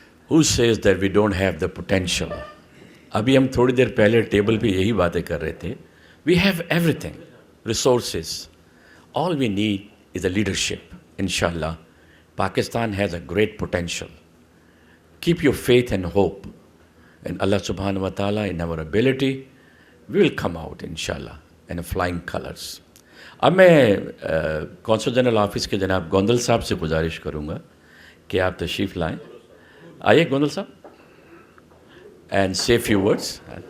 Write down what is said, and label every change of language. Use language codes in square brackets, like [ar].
[en] Who says that we don't have the potential? [ur] ابھی ہم تھوڑی دیر پہلے ٹیبل پہ یہی باتیں کر رہے تھے. [en] We have everything, resources. All we need is a leadership. Inshallah, Pakistan has a great potential. Keep your faith and hope in Allah subhanahu wa ta'ala, in our ability. We will come out, inshallah, in flying colors. [ur] اب میں council general office کے جناب گوندل صاحب سے گزارش کروں گا کہ آپ تشریف لائیں. آئیے گوندل صاحب, [en] and say few words.